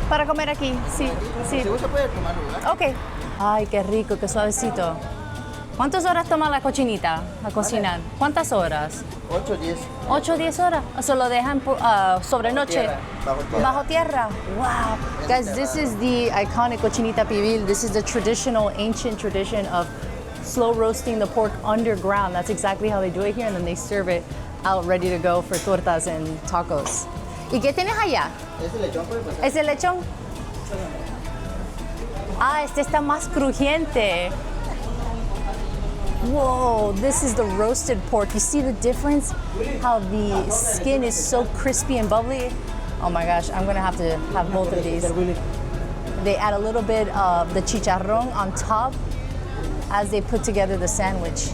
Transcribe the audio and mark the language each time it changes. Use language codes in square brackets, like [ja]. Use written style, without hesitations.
[es] Para comer aquí, sí. Sí. Si gusta puede tomar lugar. Ok. Ay, qué rico, qué suavecito. ¿Cuántas horas toma la cochinita a cocinar? ¿Cuántas horas? 8 o 10. 8 o 10 horas. ¿O se lo dejan sobre noche? Bajo tierra. Bajo tierra. [en] Wow. Guys, this is the iconic cochinita pibil. This is the traditional, ancient tradition of slow roasting the pork underground. That's exactly how they do it here, and then they serve it out ready to go for tortas and tacos. [es] ¿Y qué tienes allá? ¿Es el lechón? Puede pasar. ¿Es el lechón? Ah, este está más crujiente. [en] Whoa, this is the roasted pork. You see the difference? How the skin is so crispy and bubbly. Oh my gosh, I'm gonna have to have both of these. They add a little bit of the chicharrón on top as they put together the sandwich.